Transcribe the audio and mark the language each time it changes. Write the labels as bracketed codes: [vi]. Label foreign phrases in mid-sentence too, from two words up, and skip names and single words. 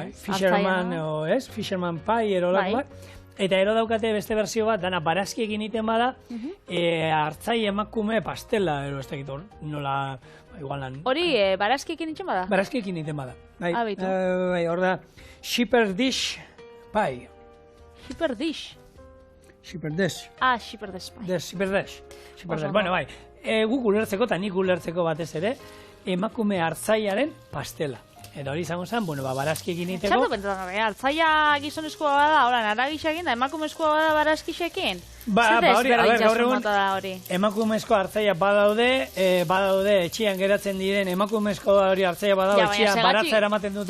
[en] Fisherman pie [eu] ero lako bat. Eta ero daukate beste berzio bat, dana barazkiekin iten bada, hartzai emakume pastela, ero ez dakit nola, igual lan. Hori, barazkiekin iten bada? Barazkiekin iten bada. Abitu. Hor da, [en] shepherd's dish pie. Shepherd's dish? Shepherd's dish. Shepherd's pie. Shepherd's. [eu] Bueno, guk ulertzeko eta nik ulertzeko batez ere, emakume hartzaiaren pastela. Eta hori izango zen, barazkiekin iteko... Txartu pentsatzen, hartzaia gizonezkoa bada, aragisakin da, emakumezkoa bada barazkisekin? Gaur egun, emakumezko hartzaia badaude etxian geratzen diren, emakumezko hori hartzaia badaude etxian baratza eramaten duten...